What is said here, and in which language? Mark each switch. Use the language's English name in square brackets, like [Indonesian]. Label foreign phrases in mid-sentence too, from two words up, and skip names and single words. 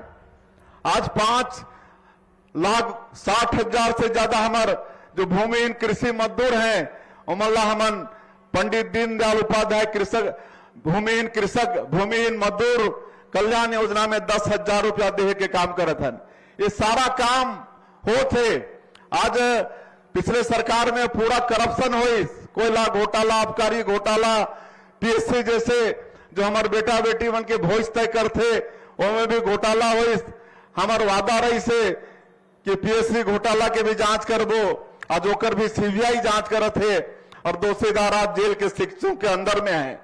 [Chhattisgarhi] आज 5,60,000 से ज्यादा हमारे जो भूमिहीन कृषि मजदूर हैं उमल्ला हमन पंडित दीनदयाल उपाध्याय भूमिहीन मजदूर कल्याण योजना में 10,000 रुपया देहे के काम करत हन। ये सारा काम होते। आज पिछले सरकार में पूरा करप्शन हुई, कोयला घोटाला, आबकारी घोटाला, पीएससी जैसे जो हमारे बेटा बेटी मन के भोज तय करते उनमें भी घोटाला हुई। हमारे वादा रही से कि पीएससी घोटाला के भी जांच करबो, आज ओकर भी सीबीआई जांच करत है और दोषीदार आज जेल के शिक्षों के अंदर में है।